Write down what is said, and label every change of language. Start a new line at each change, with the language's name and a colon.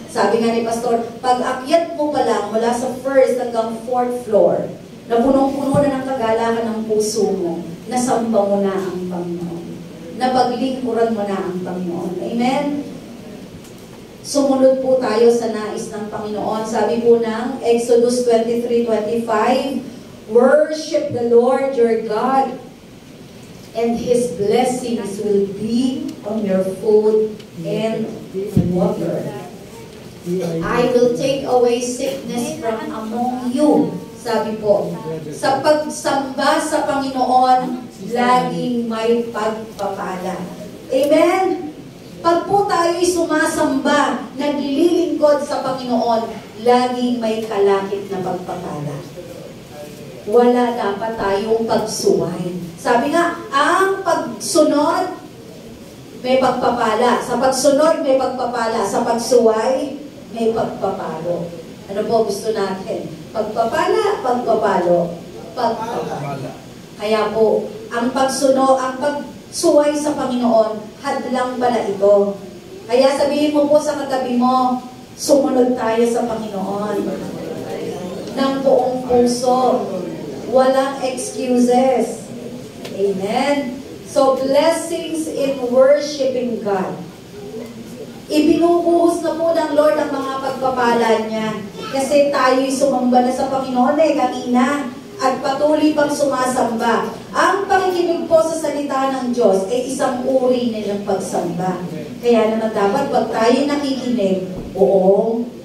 Filipino: Sabi nga ni Pastor, pag akyat mo pa lang mula sa first hanggang fourth floor, na punong-puno na ng kagalakan ng puso mo, nasamba mo na ang Panginoon. Napaglingkuran mo na ang Panginoon. Amen? Sumunod po tayo sa nais ng Panginoon. Sabi po ng
English: Exodus 23:25, worship the Lord your God, and His blessings will be on your food and water. I will take away sickness from among you.
Filipino: Sabi po, sa pagsamba sa Panginoon, laging may pagpapala. Amen? Pag po tayo'y sumasamba, naglilingkod sa Panginoon, laging may kalakip na pagpapala. Wala dapat tayong pagsuway. Sabi nga, ang pagsunod, may pagpapala. Sa pagsunod, may pagpapala. Sa pagsuway, may pagpapalo. Ano po gusto natin? Pagpapala, pagpapalo, pagpapala. Kaya po, ang pagsunod, ang pagsuway sa Panginoon, hadlang pala ito. Kaya sabihin mo po sa katabi mo, sumunod tayo sa Panginoon. Ng buong puso. Walang excuses. Amen?
English: So, blessings in worshiping God.
Filipino: Ibinubuhos na po ng Lord ang mga pagpapala niya. Kasi tayo'y sumamba na sa Panginoon kanina at patuloy pang sumasamba. Ang pakikinig po sa salita ng Diyos ay isang uri nilang pagsamba. Kaya naman dapat pag tayo nakikinig, buong